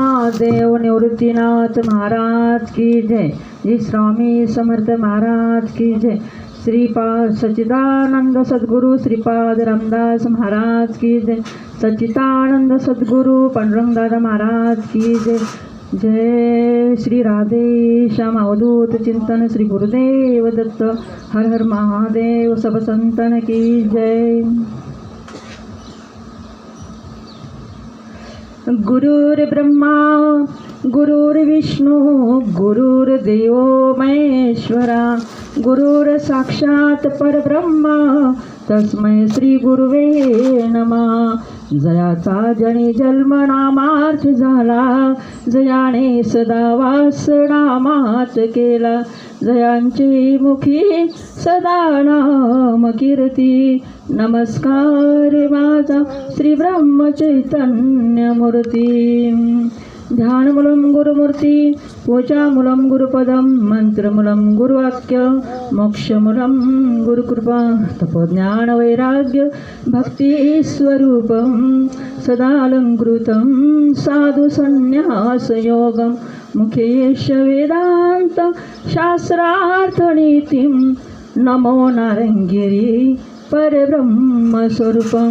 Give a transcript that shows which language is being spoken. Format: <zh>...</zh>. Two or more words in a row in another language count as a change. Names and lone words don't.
<hi>महादेव निवृत्तीनाथ महाराज की जय। श्री स्वामी समर्थ महाराज की जय। श्रीपाद सच्चिदानंद सद्गुरु श्रीपाद रामदास महाराज की जय। सच्चिदानंद सद्गुरु पांडुरंगदादा महाराज की जय।</hi> <mr>जय श्री राधे श्याम अवधूत चिंतन श्री गुरुदेव दत्त।</mr> <hi>हर हर महादेव सब संतन की जय।</hi> <sa>गुरुर्ब्रह्मा गुरुर्विष्णू गुरुर्देव महेश्वरा गुरुर साक्षात परब्रह्मा तस्मै श्री गुरुवे नमः।</sa> <mr>जयाचा जनी जन्म नामार्थ झाला जयाने सदा वास नामात केला जयांची मुखी सदा नाम कीर्ती। नमस्कार माझा श्री ब्रह्म चैतन्य मूर्ती।</mr> <sa>ध्यानमूलं गुरुमूर्ती पूजामूलं गुरुपदं मंत्रमूलं गुरुवाक्य मोक्षमूलं गुरुकृपा तपोज्ञानवैराग्य भक्तिस्वरूपं सदालङ्कृतं साधु संन्यासयोगं मुखेश वेदान्त शास्त्रार्थनीतिं नमो नारायणगिरी परब्रह्मस्वरूपम्।</sa>